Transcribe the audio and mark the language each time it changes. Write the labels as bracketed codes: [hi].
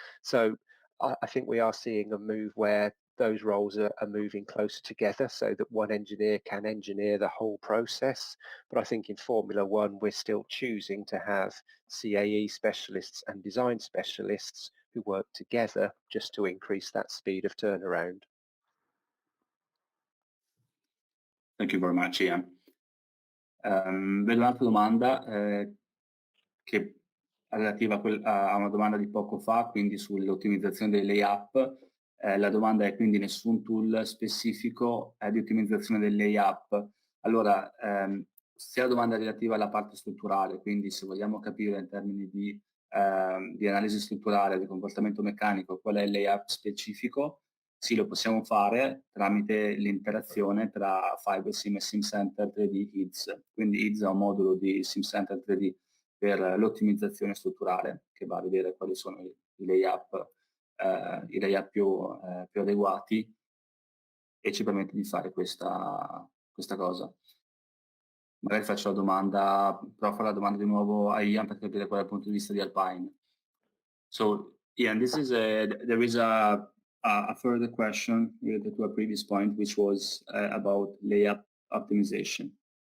[en] So I think we are seeing a move where those roles are moving closer together so that one engineer can engineer the whole process. But I think in Formula One, we're still choosing to have CAE specialists and design specialists who work together just to increase that speed of turnaround. Thank you very much, Ian. Vedo un'altra domanda che [it] relativa a una domanda di poco fa, quindi sull'ottimizzazione dei layup. La domanda è quindi nessun tool specifico di ottimizzazione del layup. Allora, se la domanda è relativa alla parte strutturale, quindi se vogliamo capire in termini di analisi strutturale, di comportamento meccanico, qual è il layup specifico, sì, lo possiamo fare tramite l'interazione tra Fibersim e SimCenter 3D HIDS. Quindi HIDS è un modulo di SimCenter 3D per l'ottimizzazione strutturale, che va a vedere quali sono i layup più adeguati e ci permette di fare questa cosa. Magari faccio la domanda, provo a fare la domanda di nuovo a Ian per capire qual è il punto di vista di Alpine. [en] So, Ian, there is a further question related to a previous point, which was about layup optimization.